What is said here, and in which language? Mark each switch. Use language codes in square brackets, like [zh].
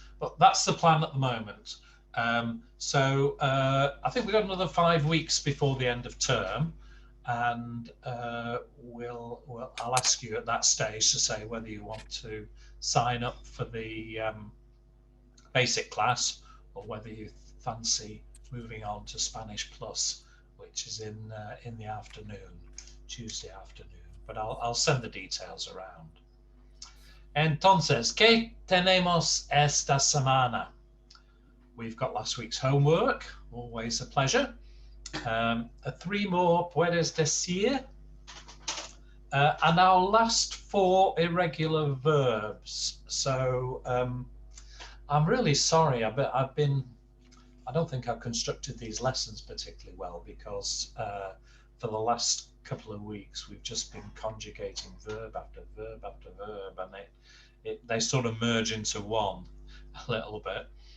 [en] But that's the plan at the moment. So I think we've got another 5 weeks before the end of term, and I'll ask you at that stage to say whether you want to sign up for the basic class, or whether you fancy moving on to Spanish Plus, which is in the afternoon, Tuesday afternoon. But I'll send the details around. [es] Entonces, ¿qué tenemos esta semana? [en] We've got last week's homework, always a pleasure. 3 more [es] puedes decir, [en] and our last 4 irregular verbs. So I'm really sorry. I don't think I've constructed these lessons particularly well, because for the last couple of weeks we've just been conjugating verb after verb after verb, and they sort of merge into one a little bit.